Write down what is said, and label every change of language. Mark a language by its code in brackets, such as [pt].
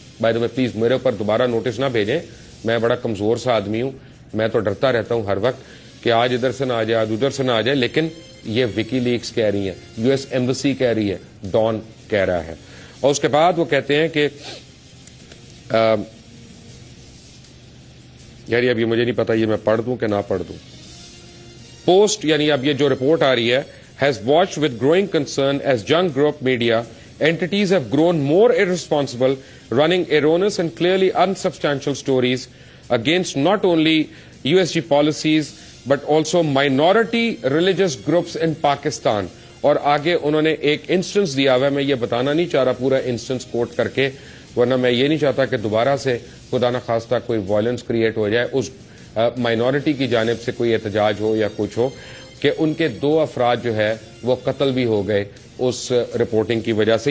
[ur] By the way please میرے اوپر دوبارہ نوٹس نہ بھیجیں، میں بڑا کمزور سا آدمی ہوں، میں تو ڈرتا رہتا ہوں ہر وقت کہ آج ادھر سے نہ آ جائے، آج ادھر سے نہ آ جائے. لیکن یہ وکی لیکس کہہ رہی ہیں، US ایمبسی کہہ رہی ہے، ڈان کہہ رہا ہے. اور اس کے بعد وہ کہتے ہیں کہ یار اب یہ مجھے نہیں پتا یہ میں پڑھ دوں کہ نہ پڑھ دوں. [en] post [ur] یعنی اب یہ جو رپورٹ آ رہی ہے، [en] has watched with growing concern as young group media entities have grown more irresponsible, running erroneous and clearly unsubstantial stories against not only USG policies but also minority religious groups in Pakistan. [ur] اور آگے انہوں نے ایک instance دیا ہوا ہے، میں یہ بتانا نہیں چاہ رہا پورا انسٹنس کوٹ کر کے، ورنہ میں یہ نہیں چاہتا کہ دوبارہ سے خدا نخواستہ کوئی وائلنس کریٹ ہو جائے، اس مائنورٹی کی جانب سے کوئی احتجاج ہو یا کچھ ہو، کہ ان کے 2 افراد جو ہے وہ قتل بھی ہو گئے اس رپورٹنگ کی وجہ سے.